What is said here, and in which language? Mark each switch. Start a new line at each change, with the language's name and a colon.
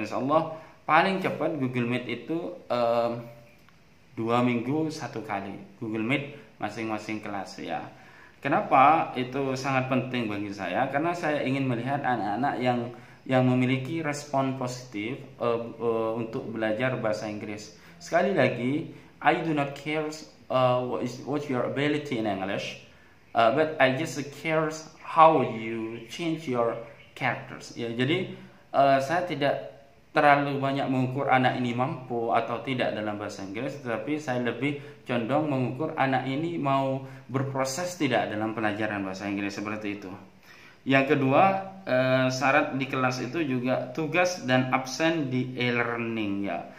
Indonesian: Insya Allah paling cepat Google Meet itu 2 minggu 1 kali Google Meet masing-masing kelas ya. Kenapa itu sangat penting bagi saya? Karena saya ingin melihat anak-anak yang memiliki respon positif untuk belajar bahasa Inggris.
English: Sekali lagi, I do not care what your ability in English, but I just care how you change your characters.
Indonesian: Ya, jadi saya tidak terlalu banyak mengukur anak ini mampu atau tidak dalam bahasa Inggris, tetapi saya lebih condong mengukur anak ini mau berproses tidak dalam pelajaran bahasa Inggris, seperti itu. Yang kedua, syarat di kelas itu juga tugas dan absen di e-learning ya.